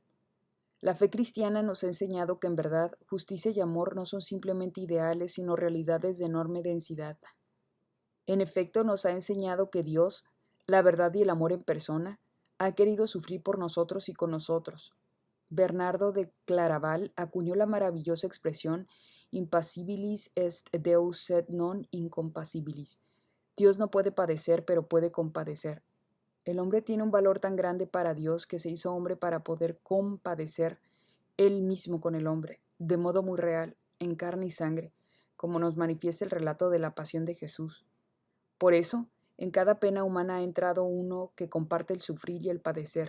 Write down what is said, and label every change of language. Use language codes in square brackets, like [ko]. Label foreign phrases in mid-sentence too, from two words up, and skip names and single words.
[es] La fe cristiana nos ha enseñado que en verdad justicia y amor no son simplemente ideales, sino realidades de enorme densidad. En efecto, nos ha enseñado que Dios, la verdad y el amor en persona, ha querido sufrir por nosotros y con nosotros. Bernardo de Claraval acuñó la maravillosa expresión [la] Impassibilis est Deus sed non incompatibilis. [es] Dios no puede padecer, pero puede compadecer. El hombre tiene un valor tan grande para Dios que se hizo hombre para poder compadecer él mismo con el hombre, de modo muy real, en carne y sangre, como nos manifiesta el relato de la pasión de Jesús. Por eso, en cada pena humana ha entrado uno que comparte el sufrir y el padecer.